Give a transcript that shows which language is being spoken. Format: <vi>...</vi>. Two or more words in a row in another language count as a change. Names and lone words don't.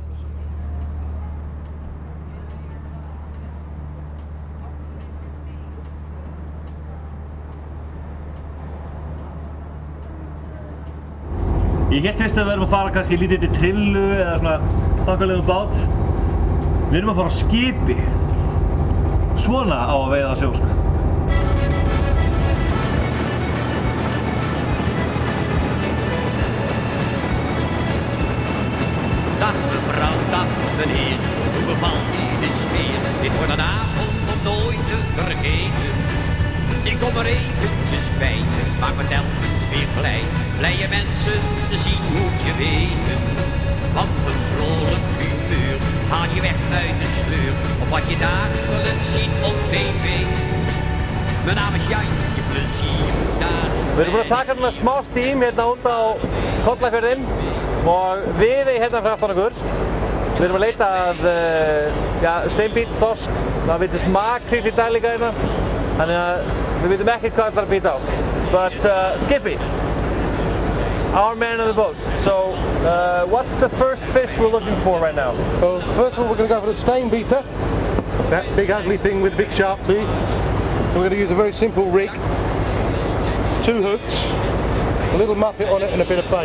<is>Ég hélt fyrst að við erum að fara kannski lítið til trillu eða svona þokkalegum bát. Við erum að fara á Skippy. Svona á að veiða sjósk.</is> <nl>Dag mevrouw, dag meneer, hoe bevalt u de sfeer? Dit wordt een avond om nooit te vergeten. Ik kom er eventjes bij, maak me telkens weer blij. Blije mensen te zien moet je weten. Want een vrolijk humeur haal je weg uit de sleur. Of wat je dagelijks ziet op tv. Mijn naam is Jan, je plezier daar.</nl> <is>Við erum búin að taka hérna smá stím hérna út á Kollafjörðinn og við hérna fyrir aftan okkur. Við erum að leita að steinbít, þorsk, það vitist makríll í dag líka hérna. Þannig að við vitum ekkert hvað það er að býta á.</is> <en>But Skippy, our man on the boat. So what's the first fish we're looking for right now? Well, first of all we're going to go for the steinbiter. That big ugly thing with big sharp teeth. We're going to use a very simple rig. 2 hooks, a little muppet on it and a bit of bait.</en>